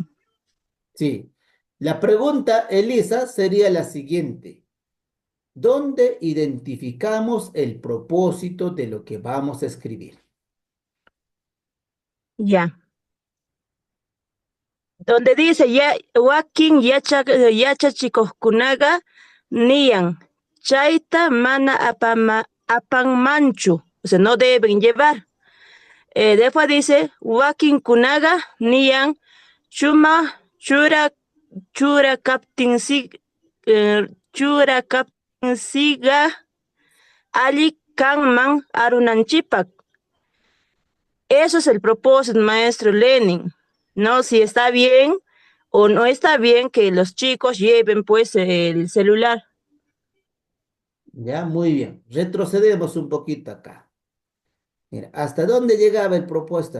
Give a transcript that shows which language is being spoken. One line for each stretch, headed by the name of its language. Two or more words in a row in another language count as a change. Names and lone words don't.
Spanish: Sí. La pregunta, Elisa, sería la siguiente. ¿Dónde identificamos el propósito de lo que vamos a escribir?
Quechua: Ya.
Spanish: Donde dice
Quechua: ya wakin yachachikuqkunaqa niyan chayta mana apanmanchu,
Spanish: o sea, no deben llevar. Después dice
Quechua: wakinkunaqa niyan chura kaptinsiqa alli kanman arunanchipak.
Spanish: Eso es el propósito, maestro Lenin, ¿no? Si está bien o no está bien que los chicos lleven pues el celular. Ya, muy bien. Retrocedemos un poquito acá. Mira, ¿hasta dónde llegaba el propósito?